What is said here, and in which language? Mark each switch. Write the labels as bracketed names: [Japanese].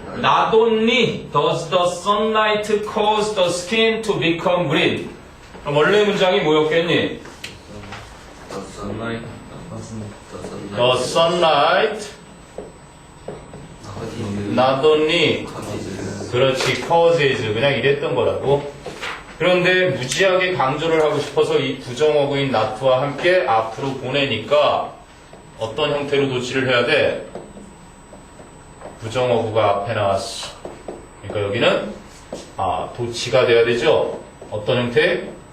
[English] Not only does the sunlight cause the skin to become green. [Korean] 그럼 원래 문장이 뭐였겠니? [English] The sunlight not only [Korean] 그렇지 [English] causes [Korean] 그냥 이랬던 거라고. 그런데 무지하게 강조를 하고 싶어서 이 부정어구인 not와 함께 앞으로 보내니까 어떤 형태로 도치를 해야 돼? 부정어구가 앞에 나왔어. 그러니까 여기는 도치가 돼야 되죠. 어떤 형태?